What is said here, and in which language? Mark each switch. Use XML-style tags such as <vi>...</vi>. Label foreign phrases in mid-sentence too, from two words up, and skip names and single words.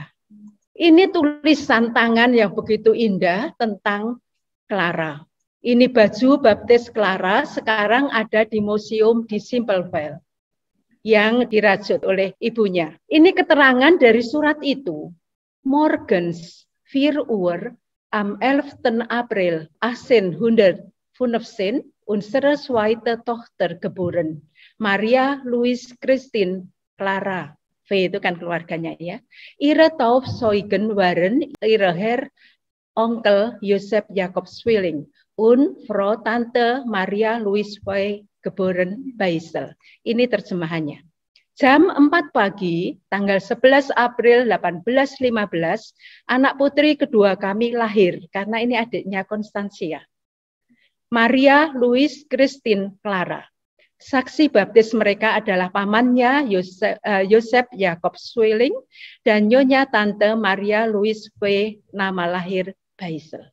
<id>Ini tulisan tangan yang begitu indah tentang Clara. Ini baju baptis Clara sekarang ada di museum di Simpelveld yang dirajut oleh ibunya. Ini keterangan dari surat itu.</id> <de>Morgens 4 uur am 11. April 1815 unsere zweite Tochter geboren, Maria Louise Christine Clara.</de> <id>V itu kan keluarganya ya.</id> <de>Ihre Taufzeugen waren ihre Herr Onkel Joseph Jakob Zwilling und Frau Tante Maria Louise V geboren Beisel.</de> <id>Ini terjemahannya. Jam 4 pagi, tanggal 11 April 1815, anak putri kedua kami lahir, karena ini adiknya Konstansia. Maria Louise Christine Clara. Saksi baptis mereka adalah pamannya Joseph Jakob Zwilling dan nyonya tante Maria Louise V, nama lahir Beisel.</id>